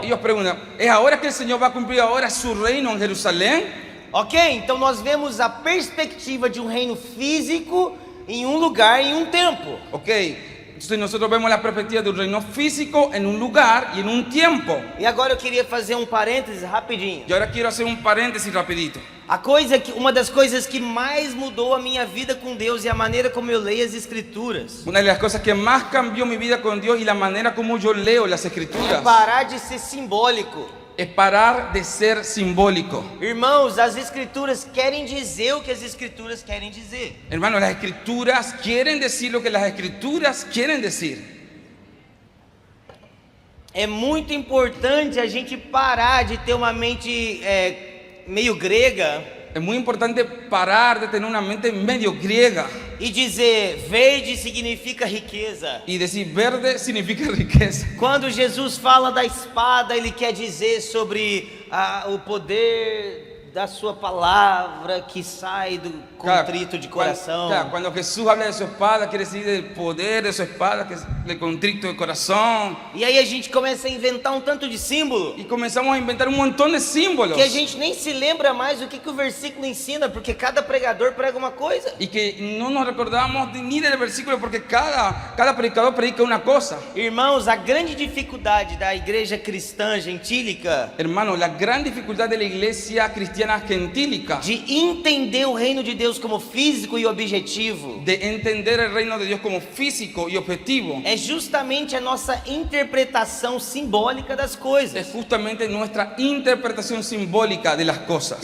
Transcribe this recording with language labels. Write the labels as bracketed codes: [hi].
[es] ellos preguntan, ¿es ahora que el Señor va a cumplir ahora su reino en Jerusalén? [pt] Ok, então nós vemos a perspectiva de um reino físico em um lugar, em um tempo. [es] Ok, entonces nosotros vemos la perspectiva de un reino físico en un lugar y en un tiempo. [pt] E agora eu queria fazer um parêntese rapidinho. [es] Y ahora quiero hacer un paréntesis rapidito. [pt] Uma das coisas que mais mudou a minha vida com Deus e a maneira como eu leio as Escrituras [es] Una de las cosas que más cambió mi vida con Dios y la manera como yo leo las [pt] é [es] Escrituras [pt] parar de ser simbólico. [es] es parar de ser simbólico. [pt] Irmãos, as Escrituras querem dizer o que as Escrituras querem dizer. [es] Hermanos, las Escrituras quieren decir lo que las Escrituras quieren decir. [pt] É muito importante a gente parar de ter uma mente meio grega [es] Es muy importante parar de tener una mente medio griega [pt] e dizer verde significa riqueza. [es] y decir verde significa riqueza. [pt] Quando Jesus fala da espada, ele quer dizer sobre o poder da sua palavra que sai do contrito de coração. [es] Cuando Jesús habla de su espada, quiere decir del poder de su espada, que es el contrito de corazón. [pt] E aí a gente começa a inventar um tanto de símbolo [es] Y comenzamos a inventar un montón de símbolos. [pt] que a gente nem se lembra mais o que o versículo ensina, porque cada pregador prega uma coisa. [es] Y que no nos recordamos ni del versículo porque cada predicador predica una cosa. [pt] Irmãos, a grande dificuldade da igreja cristã gentílica [es] Hermano, la gran dificultad de la iglesia cristiana gentílica [pt] de entender o reino de Deus como físico e objetivo [es] de entender el reino de Dios como físico y objetivo [pt] é justamente a nossa interpretação simbólica das [es] es [pt] coisas. [es] justamente nuestra interpretación simbólica de las cosas.